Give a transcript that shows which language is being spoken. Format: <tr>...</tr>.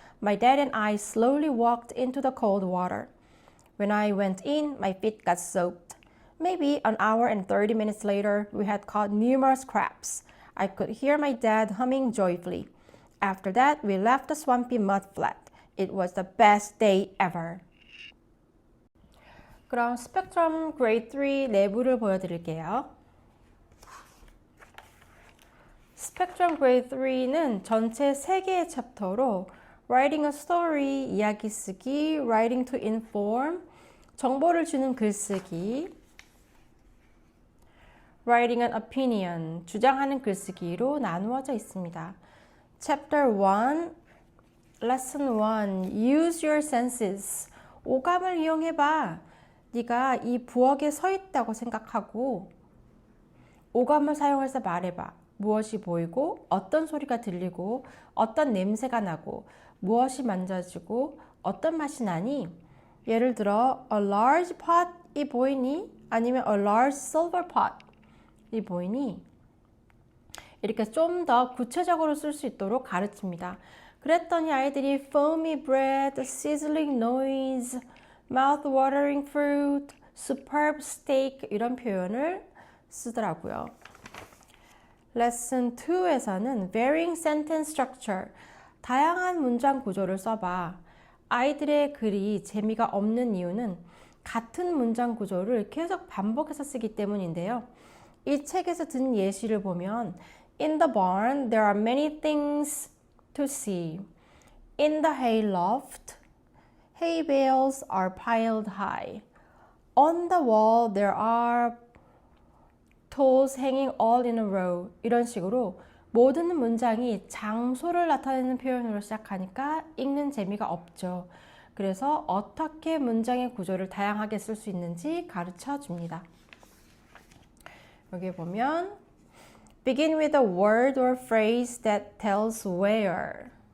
<en>My dad and I slowly walked into the cold water. When I went in, my feet got soaked. Maybe an hour and 30 minutes later, we had caught numerous crabs. I could hear my dad humming joyfully. After that, we left the swampy mud flat. It was the best day ever.</en> <ko>그럼 스펙트럼 그레이드 3 내부를 보여드릴게요. 스펙트럼 그레이드 3는 전체 3개의 챕터로</ko> <en>Writing a story,</en> <ko>이야기 쓰기,</ko> <en>Writing to inform,</en> <ko>정보를 주는 글쓰기,</ko> <en>Writing an opinion,</en> <ko>주장하는 글쓰기로 나누어져 있습니다.</ko> <en>Chapter 1, Lesson 1, Use your senses,</en> <ko>오감을 이용해봐. 네가 이 부엌에 서 있다고 생각하고 오감을 사용해서 말해봐. 무엇이 보이고 어떤 소리가 들리고 어떤 냄새가 나고 무엇이 만져지고 어떤 맛이 나니? 예를 들어</ko> <en>a large pot</en> <ko>이 보이니? 아니면</ko> <en>a large silver pot이</en> <ko>보이니? 이렇게 좀 더 구체적으로 쓸 수 있도록 가르칩니다. 그랬더니 아이들이</ko> <en>foamy bread, sizzling noise, mouth-watering fruit, superb steak</en> <ko>이런 표현을 쓰더라고요. 레슨 2에서는</ko> <en>varying sentence structure,</en> <ko>다양한 문장 구조를 써봐. 아이들의 글이 재미가 없는 이유는 같은 문장 구조를 계속 반복해서 쓰기 때문인데요. 이 책에서 든 예시를 보면</ko> <en>In the barn, there are many things to see. In the hay loft, hay bales are piled high. On the wall, there are tools hanging all in a row.</en> <ko>이런 식으로 모든 문장이 장소를 나타내는 표현으로 시작하니까 읽는 재미가 없죠. 그래서 어떻게 문장의 구조를 다양하게 쓸 수 있는지 가르쳐 줍니다. 여기 보면</ko> <en>Begin with a word or phrase that tells where.</en>